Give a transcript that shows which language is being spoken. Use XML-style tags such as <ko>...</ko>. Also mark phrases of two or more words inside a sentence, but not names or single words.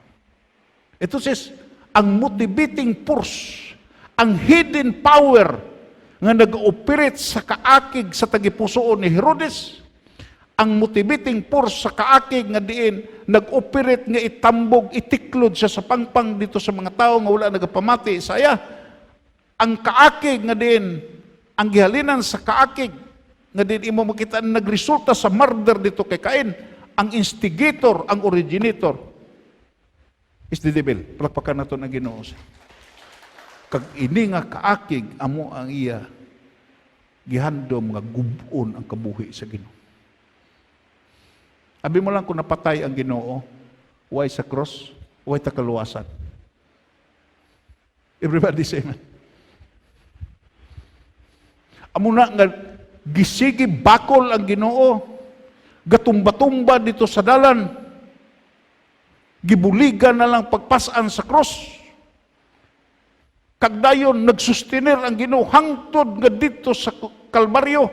<hil>Ito sis ang</hil> <en>motivating force,</en> <hil>ang</hil> <en>hidden power</en> <hil>nga nag-operate sa kaakig sa tagipusoon ni Herodes, ang</hil> <en>motivating force</en> <hil>sa kaakig nga diin nag-operate nga itambog, itiklod siya sa pangpang dito sa mga tao nga wala nagapamati sa iya. Ang kaakig nga diin, ang gihalinan sa kaakig nga diin imo makita nagresulta sa murder dito kay Cain, ang instigator, ang originator</hil> <en>is the devil.</en> <hil>Palakpakan nato ang Ginoo. Kag ini nga kaakig amo ang iya gihandom nga gubon ang kabuhi sa Ginoo. Abi mo lang kung napatay ang Ginoo, why sa cross, why ta kaluwasan.</hil> <en>Everybody say amen.</en> <hil>Amo na nga gisigi bakol ang Ginoo, gatumba-tumba dito sa dalan, gibuligan na lang pagpasan sa cross. Kagdayon nagsustenir ang Ginoo hangtod nga dito sa Kalbaryo.</hil>